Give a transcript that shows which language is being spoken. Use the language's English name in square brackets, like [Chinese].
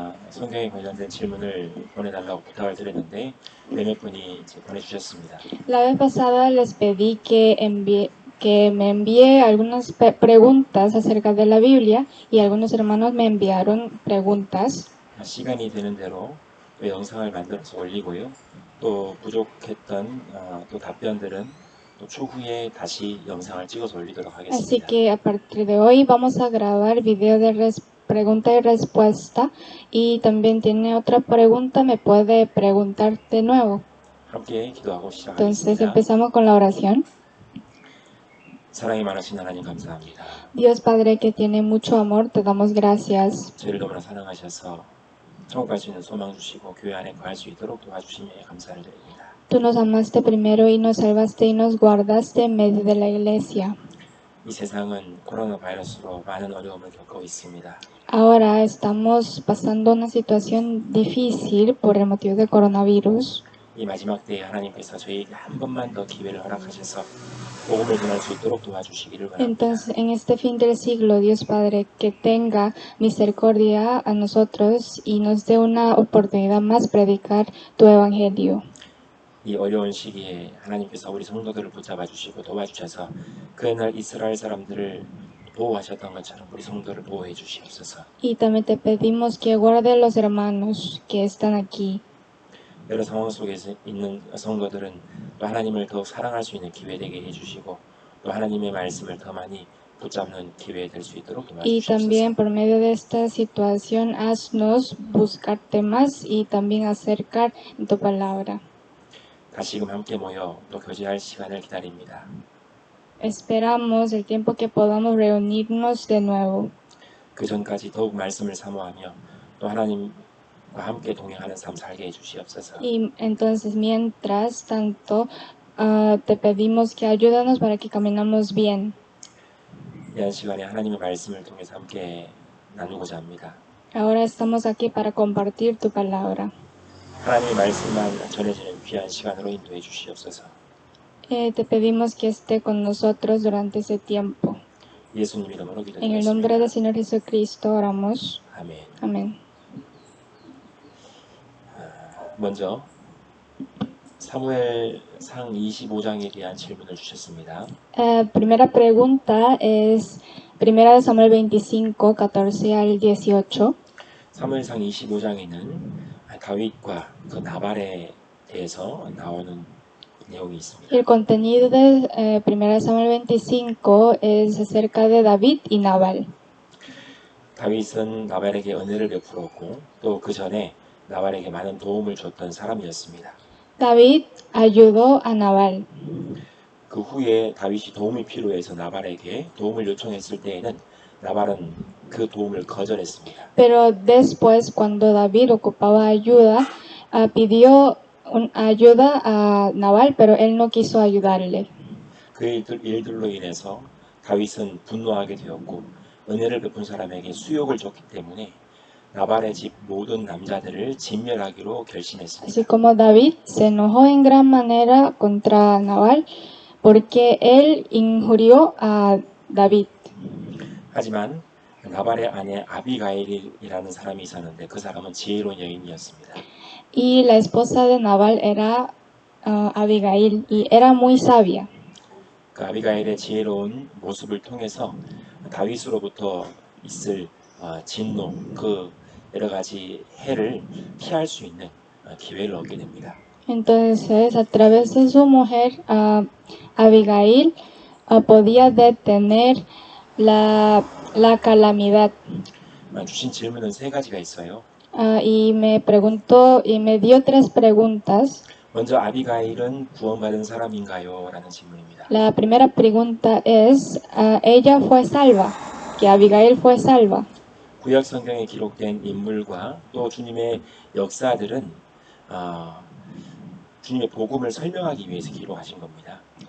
[Korean] 성경에 관련된 질문을 보내달라고 부탁을 드렸는데 몇몇 분이 보내주셨습니다. [Spanish] La vez pasada les pedí que me envíe algunas preguntas acerca de la Biblia y algunos hermanos me enviaron preguntas. [Korean] 시간이 되는 대로 또 영상을 만들어서 올리고요. 또 부족했던 또 답변들은 또 추후에 다시 영상을 찍어서 올리도록 [Spanish] Así [Korean] 하겠습니다. [Spanish] que a partir de hoy vamos a grabar video de pregunta y respuesta y también tiene otra pregunta, me puede preguntar de nuevo. [Korean] 함께 기도하고 [Spanish] Entonces [Korean] 시작하겠습니다. [Spanish] empezamos con la oración. [Korean] 사랑이 많으신 하나님 감사합니다. [Spanish] Dios Padre que tiene mucho amor, te damos gracias. [Korean] 저희를 너무나 사랑하셔서 천국 갈 수 있는 소망 주시고 교회 안에 거할 수 있도록 도와주심에 감사를 드립니다. [Spanish] Tú nos amaste primero y nos salvaste y nos guardaste en medio de la iglesia. [Korean] 이 세상은 코로나 바이러스로 많은 어려움을 겪고 있습니다. [Spanish] Ahora estamos pasando una situación difícil por el motivo del coronavirus. [Korean] 이 마지막 때에 하나님께서 저희에게 한 번만 더 기회를 허락하셔서 복음을 전할 수 있도록 도와주시기를 바랍니다. [Spanish] Entonces, en este fin del siglo, Dios Padre, que tenga misericordia a nosotros y nos dé una oportunidad más predicar tu evangelio. [Korean] 이 어려운 시기에 하나님께서 우리 성도들을 붙잡아 주시고 도와주셔서 그날 이스라엘 사람들을 보호하셨던 것처럼 우리 성도를 보호해 주시옵소서. [Spanish] Y también te pedimos que guarde a los hermanos que están aquí. [Korean] 여러 상황 속에 있는 성도들은 또 하나님을 더 사랑할 수 있는 기회 되게 해주시고 또 하나님의 말씀을 더 많이 붙잡는 기회 될 수 있도록 [Spanish] Y [Korean] 도와주시옵소서. [Spanish] también por medio de esta situación haznos buscarte más y también acercar en tu palabra. [Korean] 다시금 함께 모여 또 교제할 시간을 기다립니다. [Spanish] Esperamos el tiempo que podamos reunirnos de nuevo. [Korean] 그 전까지 더욱 말씀을 사모하며 또 하나님과 함께 동행하는 삶 살게 해주시옵소서. [Spanish] Y entonces, mientras tanto, te pedimos que ayúdanos para que caminamos bien. [Korean] 이 시간에 하나님의 말씀을 통해서 함께 나누고자 합니다. [Spanish] Ahora estamos aquí para compartir tu palabra. [Korean] 하나님의 말씀만 전해지는 귀한 시간으로 인도해 주시옵소서. [Spanish] Te pedimos que esté con nosotros durante ese tiempo. [Korean] 예수님 이름으로 [Spanish] En el nombre [Korean] 기도드렸습니다. [Spanish] del Señor Jesucristo oramos. [Korean] 아멘. [Spanish] Amén. [Korean] 먼저 사무엘상 25장에 대한 질문을 주셨습니다. [Spanish] Primera pregunta es Primera de Samuel 25, 14 al 18. [Korean] 사무엘상 25장에는 다윗과 그 나발에 대해서 나오는 내용이 있습니다. [Spanish] El contenido de Primera de Samuel 25 es acerca de David y Nabal. [Korean] 다윗은 나발에게 은혜를 베풀었고 또 그 전에 나발에게 많은 도움을 줬던 사람이었습니다. [Spanish] David ayudó a Nabal. [Korean] 그 후에 다윗이 도움이 필요해서 나발에게 도움을 요청했을 때에는 나발은 그 도움을 거절했습니다. [Spanish] Pero después, cuando David ocupaba ayuda, pidió ayuda a Nabal, pero él no quiso ayudarle. [Korean] 그 일들로 인해서 다윗은 분노하게 되었고 은혜를 베푼 사람에게 수욕을 줬기 때문에 나발의 집 모든 남자들을 진멸하기로 결심했습니다. [Spanish] Así como David se enojó en gran manera contra Nabal porque él injurió a David. [Korean] 하지만 나발의 아내 아비가일이라는 사람이 있었는데 그 사람은 지혜로운 여인이었습니다. [Spanish] Y la esposa de Nabal era Abigail y era muy sabia. [Korean] 그 아비가일의 지혜로운 모습을 통해서 다윗으로부터 있을 진노, 그 여러 가지 해를 피할 수 있는 기회를 얻게 됩니다. [Spanish] Entonces, a través de su mujer, Abigail podía detener la calamidad. [Korean] 주신 질문은 세 가지가 있어요. [Spanish] Y me preguntó y me dio tres preguntas. [Korean] 먼저 아비가일은 구원받은 사람인가요? 라는 질문입니다. [Spanish] La primera pregunta es, ¿ella fue salva? ¿Que Abigail fue salva? [Korean] 구약 성경에 기록된 인물과 또 주님의 역사들은 어, 주님의 복음을 설명하기 위해서 기록하신 겁니다.